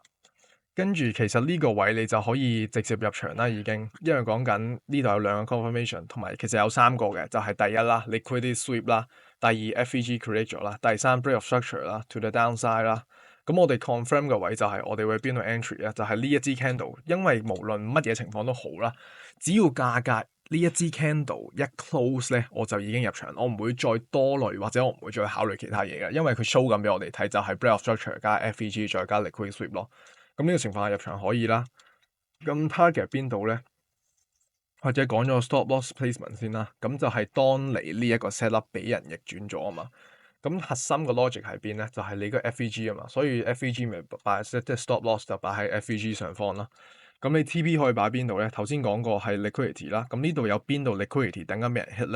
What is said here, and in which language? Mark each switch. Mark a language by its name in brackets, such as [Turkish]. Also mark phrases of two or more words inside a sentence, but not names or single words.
[Cantonese] 跟住其實呢個位你就可以直接入場啦，已經，因為講緊呢度有兩個 confirmation，同埋其實有三個嘅，就係第一啦 ， [English] liquidity sweep [Cantonese] 啦，第二 [English] FVG create [Cantonese] 咗啦，第三 [English] break of structure [Cantonese] 啦， [English] to the downside [Cantonese] 啦。咁我哋 confirm 嘅位就係我哋會邊度 entry 啊？就係呢一支 candle，因為無論乜嘢情況都好啦，只要價格呢一支 candle 一 close 咧，我就已經入場，我唔會再多慮或者我唔會再考慮其他嘢嘅，因為佢 show 緊俾我哋睇就係 [English] break of structure [Cantonese] 加 FVG 再加 [English] liquidity sweep [Cantonese] 咯。咁呢個情況下入場可以啦。咁 target 邊度咧？或者講咗個 [English] stop loss placement [Cantonese] 先啦。咁就係當你呢一個 [English] set up [Cantonese] 俾人逆轉咗啊嘛。咁核心個 logic 喺邊咧？就係你個 FVG 啊嘛。所以 FVG 咪擺即係 [English] stop loss [Cantonese] 就擺喺 FVG 上方啦。咁你 TP 可以擺邊度咧？頭先講過係 liquidity 啦，咁呢度有邊度 liquidity 等緊俾人 hit 咧？